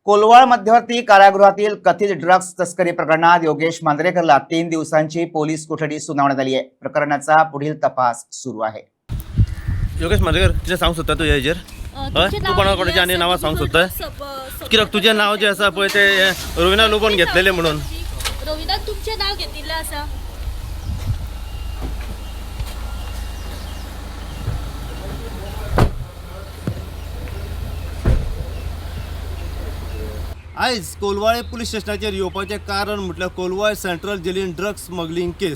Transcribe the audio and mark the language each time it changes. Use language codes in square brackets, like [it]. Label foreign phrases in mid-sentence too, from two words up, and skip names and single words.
[mr] कोलवाळ मध्यवर्ती कारागृहातील कथित ड्रग्ज तस्करी प्रकरणात योगेश मांजरेकरला 3 दिवसांची पोलीस कोठडी सुनावण्यात आली आहे। प्रकरणाचा पुढील तपास सुरू आहे। [kok] योगेश मांजरेकर कितें सांगूंक सोदता तुज्या हेजेर तू कोणाकोणाची आनी नांवां सांगूंक सोदता कित्याक तुजें नांव जें आसा पळय तें रविना लोबोन घेतलेलें म्हणून रविनान तुमचें नांव घेतिल्लें आसा। आयज कोलवाळे [en] police station [kok] येवपाचें कारण म्हटल्यार कोलवाळे [en] Central Jail drugs smuggling case.